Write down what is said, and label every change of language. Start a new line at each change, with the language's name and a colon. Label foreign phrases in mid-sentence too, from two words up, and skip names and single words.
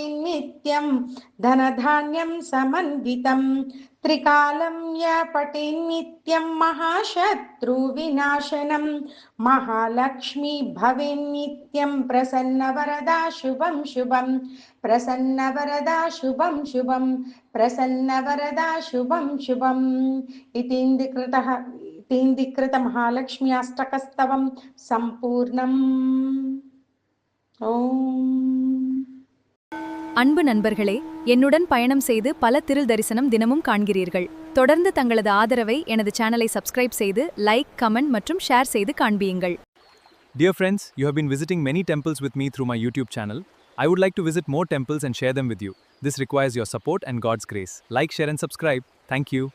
Sanskrit: नित्यं धनधान्यं समन्वितं त्रिकालं या पठे नित्यं महाशत्रुविनाशनं महालक्ष्मी भवेन्नित्यं प्रसन्नवरदा शुभं शुभं प्रसन्नवरदा शुभं शुभं प्रसन्नवरदा शुभं शुभम् इतीन्द्रिकृत महालक्ष्मी अष्टकस्तवं सम्पूर्णम्।
Tamil: ஓம். அன்பு நண்பர்களே, என்னுடன் பயணம் செய்து பல திருள் தரிசனம் தினமும் காண்கிறீர்கள். தொடர்ந்து தங்களது ஆதரவை எனது சேனலை சப்ஸ்கிரைப் செய்து லைக், கமெண்ட் மற்றும் ஷேர் செய்து காண்பியுங்கள்.
English: Dear friends, you have been visiting many temples with me through my YouTube channel. I would like to visit more temples and share them with you. This requires your support and God's grace. Like, share and subscribe. Thank you.